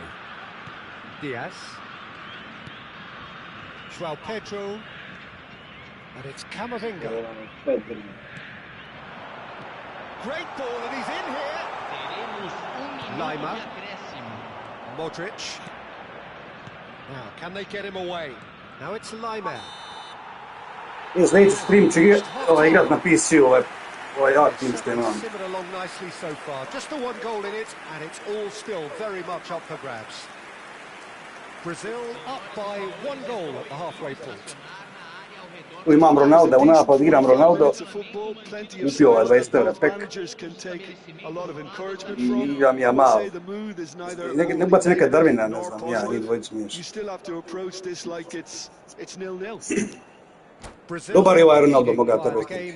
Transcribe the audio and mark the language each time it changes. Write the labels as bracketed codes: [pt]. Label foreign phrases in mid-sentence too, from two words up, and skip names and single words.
[en] Diaz. João Pedro. And it's Camavinga. Great ball, and he's in here. Lima. Modric. Now, can they get him away? Now it's Lima. [hr] Sljedeći stream će igrat na PC-u, ovaj tim što imam. [en] Simmered along nicely so far. Just the one goal in it, and it's all still very much up for grabs. Brazil up by 1 goal at the halfway point. [hr] Tu imam Ronalda u napad, igram Ronaldo. Upio ovaj 20 € pek. I igram ja malo. Ne baci neka Darwina, ne znam, ja, njih dvojicu miješ. Dobar je ovaj Ronaldo, moga to reći.